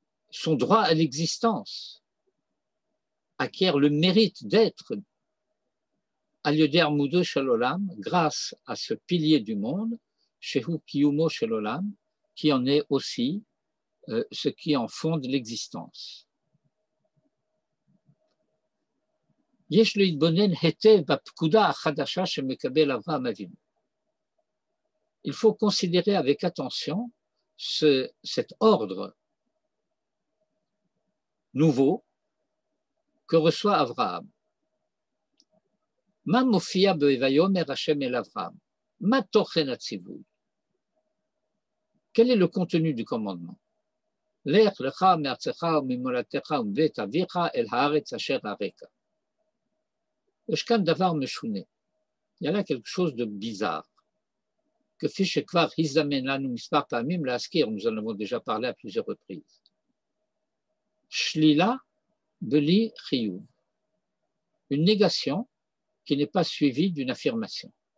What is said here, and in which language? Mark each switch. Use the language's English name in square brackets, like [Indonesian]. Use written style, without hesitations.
[French] son droit à l'existence, acquiert le mérite d'être Al-Yoder Moudou Shel Olam, grâce à ce pilier du monde, Shehu Kiyumo Shel Olam, qui en est aussi ce qui en fonde l'existence. [Hebrew] יש להתבונן היטב בפקודה החדשה שמקבל אברהם אבינו. [French] Il faut considérer avec attention cet ordre nouveau que reçoit Abraham. [Hebrew] מה מופיע ב"ויאמר השם אל אברהם"? מה תוכן הציווי? [French] Quel est le contenu du commandement? [Hebrew] לך לך מארצך וממולדתך ומבית אביך אל הארץ אשר אראך. יש כאן דבר משונה. [French] Il y a là quelque chose de bizarre. כפי שכבר הזדמן לנו מספר פעמים להזכיר, nous en avons déjà parlé à plusieurs reprises. שלילה בלי חיוב. Une négation qui n'est pas suivie d'une affirmation.